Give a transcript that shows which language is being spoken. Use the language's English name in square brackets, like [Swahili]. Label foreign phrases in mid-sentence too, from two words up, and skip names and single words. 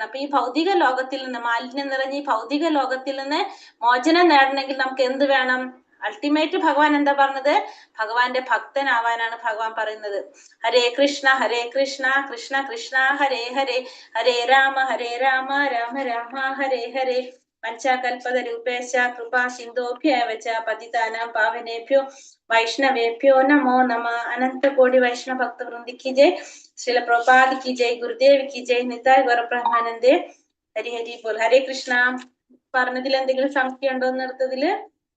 [Malayalam] അപ്പൊ ഈ ഭൗതിക ലോകത്തിൽ നിന്ന്, മാലിന്യം നിറഞ്ഞ ഈ ഭൗതിക ലോകത്തിൽ നിന്ന് മോചനം നേടണമെങ്കിൽ നമുക്ക് എന്ത് വേണം? അൾട്ടിമേറ്റ് ഭഗവാൻ എന്താ പറഞ്ഞത്? ഭഗവാന്റെ ഭക്തനാവാനാണ് ഭഗവാൻ പറയുന്നത്. [Sanskrit] ഹരേ കൃഷ്ണ കൃഷ്ണ കൃഷ്ണ ഹരേ ഹരേ, [Malayalam] ഹരേ രാമ രാമ രാമ ഹരേ ഹരേ. [Sanskrit] പഞ്ചകൽപതരൂപേശ കൃപാ സിന്ധോഭ്യവ ച പതിതാനാം പാവനേഭ്യോ വൈഷ്ണവേഭ്യോ നമോ നമ. [Hindi] अनंत कोटि वैष्णव भक्त वृंदी की जय. श्रील प्रभुपाद की जय. गुरुदेव की जय. निताई गौरब्रह्मानंदे. [Bangla] হরি হরি বোল. [Sanskrit] ഹരേ കൃഷ്ണ. [Malayalam] പറഞ്ഞതിൽ എന്തെങ്കിലും സംശയം ഉണ്ടോ? നിർത്തതില്